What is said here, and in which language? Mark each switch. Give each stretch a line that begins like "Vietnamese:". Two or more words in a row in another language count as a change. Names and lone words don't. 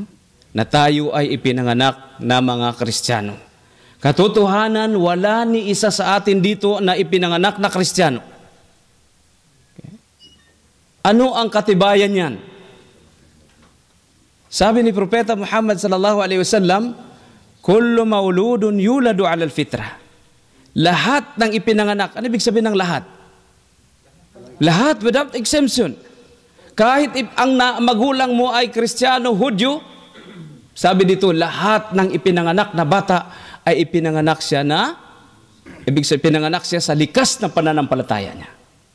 Filipino: Na tayo ay ipinanganak na mga Kristiyano. Katotohanan, wala ni isa sa atin dito na ipinanganak na Kristiyano. Okay. Ano ang katibayan yan? Sabi ni Propeta Muhammad
Arabic: صلى الله عليه وسلم كل مولود يولد على الفطرة.
Filipino: Lahat ng ipinanganak, ano ibig sabihin ng lahat? Lahat
English: without exemption.
Filipino: Kahit ang magulang mo ay Kristiyano, Hudyo, sabi dito, lahat ng ipinanganak na bata ay ipinanganak siya sa likas na pananampalataya niya.